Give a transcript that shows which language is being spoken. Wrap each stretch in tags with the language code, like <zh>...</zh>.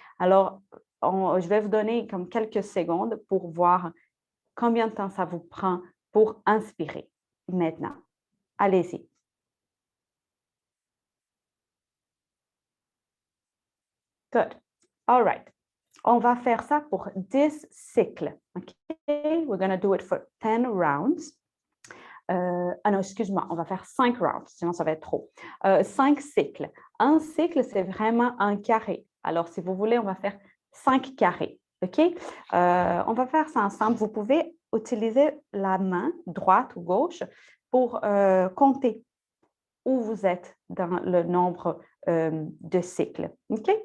<fr>Alors, je vais vous donner comme quelques secondes pour voir combien de temps ça vous prend pour inspirer maintenant. Allez-y.</fr> <en>Good. All right.</en> <fr>On va faire ça pour 10 cycles. OK?</fr> <en>We're going to do it for 10 rounds.</en> <fr>Non, excuse-moi, on va faire 5 rounds, sinon ça va être trop. 5 cycles. Un cycle, c'est vraiment un carré. Alors, si vous voulez, on va faire 5 carrés. OK? On va faire ça ensemble. Vous pouvez utiliser la main droite ou gauche pour compter où vous êtes dans le nombre de cycles. OK?</fr>